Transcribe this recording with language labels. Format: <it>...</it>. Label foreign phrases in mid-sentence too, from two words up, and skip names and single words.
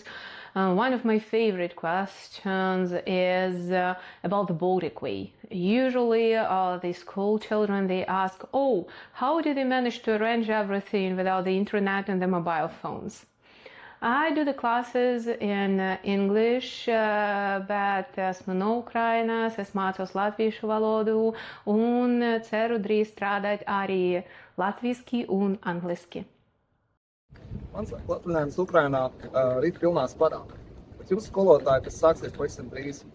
<en>One of my favorite questions is about the Baltic Way. Usually the school children, they ask, how did they manage to arrange everything without the internet and the mobile phones? I do the classes in English,</en> <lv>bet esmu no Ukrainas, es mācos latviešu valodu un ceru drīz strādāt arī latviski un angliski. Mans atvaļinājums Ukrainā rīt pilnā sparā, bet jūsu skolotāji, tas sāksies pavisam drīz.</lv>